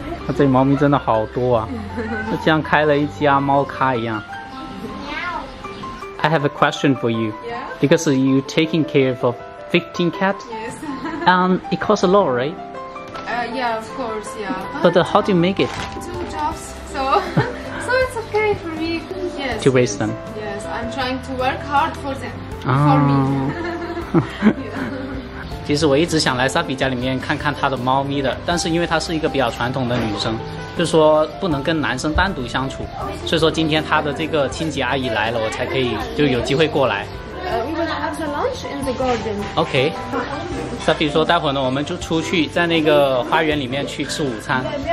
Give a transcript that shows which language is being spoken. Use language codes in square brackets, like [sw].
[zh] 它这里猫咪真的好多啊，就像开了一家猫咖一样。 [en] I have a question for you. Yeah. Because you taking care of 15 cats, Yes. it costs a lot, right? Yeah, of course, yeah. But how do you make it 2 jobs, so it's okay for me. Yes. to raise them? Yes, I'm trying to work hard for them. For 啊 me. [zh] 其实我一直想来 Safi 家里面看看她的猫咪的，但是因为她是一个比较传统的女生，就是说不能跟男生单独相处，所以说今天她的这个清洁阿姨来了，我才可以就有机会过来。 [en] We will have the lunch in the garden. OK。 [zh] Safi 说待会儿呢，我们就出去在那个花园里面去吃午餐。